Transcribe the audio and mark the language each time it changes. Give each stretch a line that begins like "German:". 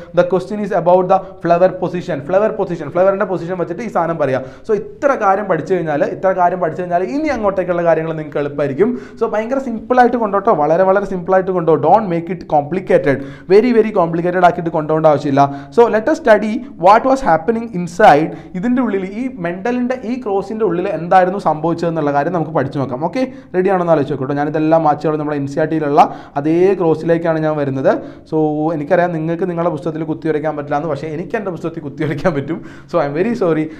English: The question is about the flower position.
Malayalam: ഫ്ലവറിൻ്റെ position വെച്ചിട്ട് ഈ സാധനം പറയാം. സോ ഇത്ര കാര്യം പഠിച്ചു കഴിഞ്ഞാൽ ഇനി അങ്ങോട്ടേക്കുള്ള കാര്യങ്ങൾ നിങ്ങൾക്ക് എളുപ്പമായിരിക്കും. സോ ഭയങ്കര സിമ്പിളായിട്ട് കൊണ്ടോട്ടോ, വളരെ സിമ്പിളായിട്ട് കൊണ്ടോ.
English: don't make it complicated,
Malayalam: very complicated ആക്കിയിട്ട് കൊണ്ടുപോകേണ്ട ആവശ്യമില്ല.
English: So let us study what was happening inside.
Malayalam: ഇതിൻ്റെ ഉള്ളിൽ, ഈ മെൻ്റലിൻ്റെ ഈ ക്രോസിൻ്റെ ഉള്ളിൽ എന്തായിരുന്നു സംഭവിച്ചതെന്നുള്ള കാര്യം നമുക്ക് പഠിച്ചു നോക്കാം. ഓക്കെ, റെഡിയാണെന്ന് ആലോചിച്ച് നോക്കട്ടോ. ഞാനിതെല്ലാം മാച്ചുകളും നമ്മുടെ NCERTയിലുള്ള അതേ ക്രോസിലേക്കാണ് ഞാൻ വരുന്നത്. സോ എനിക്കറിയാം നിങ്ങൾക്ക് നിങ്ങളുടെ പുസ്തകത്തിൽ കുത്തിവരയ്ക്കാൻ പറ്റില്ല എന്ന്, പക്ഷേ എനിക്ക് എൻ്റെ പുസ്തകത്തിൽ കുത്തിവരയ്ക്കാൻ പറ്റും. So
English: I'm very sorry.